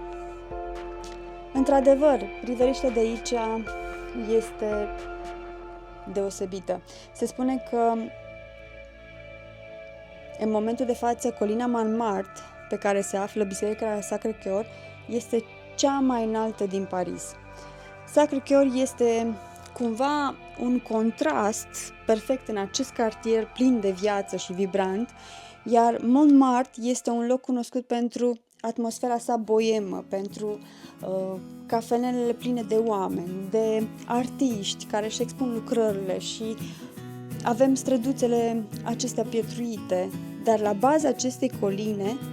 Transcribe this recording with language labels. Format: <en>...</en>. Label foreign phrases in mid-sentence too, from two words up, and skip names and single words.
<ro>Într-adevăr, priveliștea de aici este deosebită. Se spune că în momentul de față, colina Montmartre, pe care se află Biserica Sacré-Cœur, este cea mai înaltă din Paris. Sacré-Cœur este cumva un contrast perfect în acest cartier plin de viață și vibrant, iar Montmartre este un loc cunoscut pentru atmosfera sa boemă, pentru cafenelele pline de oameni, de artiști care își expun lucrările și avem străduțele acestea pietruite, dar la baza acestei coline,</ro>